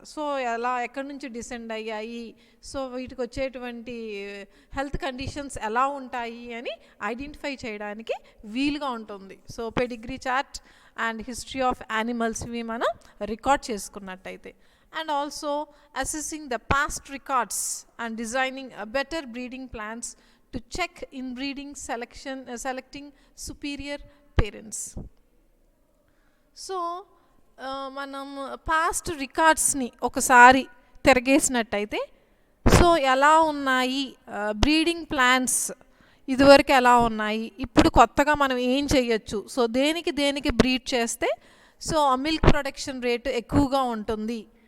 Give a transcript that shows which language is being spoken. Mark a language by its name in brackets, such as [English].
[Telugu] So ఎక్కడి నుంచి descend అయ్యాయి, సో వీటికి వచ్చేటువంటి హెల్త్ కండిషన్స్ ఎలా ఉంటాయి అని ఐడెంటిఫై చేయడానికి వీలుగా ఉంటుంది. So pedigree chart and history of animals ఇవి మనం రికార్డ్ చేసుకున్నట్టయితే. [English] And also assessing the past records and designing a better breeding plans to check inbreeding selecting superior parents. [Telugu] So మనం పాస్ట్ రికార్డ్స్ని ఒకసారి తిరగేసినట్టయితే సో ఎలా ఉన్నాయి బ్రీడింగ్ ప్లాన్స్, ఇదివరకు ఎలా ఉన్నాయి, ఇప్పుడు కొత్తగా మనం ఏం చేయొచ్చు, సో దేనికి బ్రీడ్ చేస్తే సో మిల్క్ ప్రొడక్షన్ రేటు ఎక్కువగా ఉంటుంది